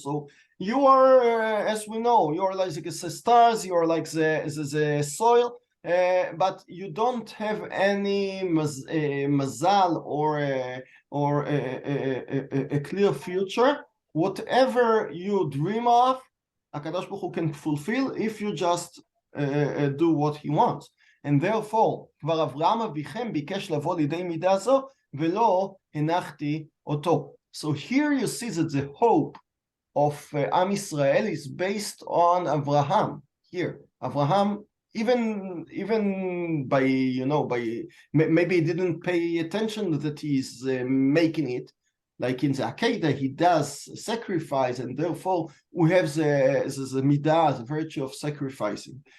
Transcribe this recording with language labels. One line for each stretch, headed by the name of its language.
English: So you are, as we know, you are like the stars, you are like the soil, but you don't have any mazal or a clear future. Whatever you dream of, HaKadosh Baruch Hu can fulfill if you just do what he wants.
Hebrew: And therefore, כבר אברהם אביכם ביקש לבוא לידי מידה זו, ולא הנחתי אותו.
English: So here you see that the hope of Am Yisrael is based on Avraham. Here, Avraham, even by maybe he didn't pay attention that he's making it, like in the Akedah, he does sacrifice, and therefore we have the midah, the virtue of sacrificing.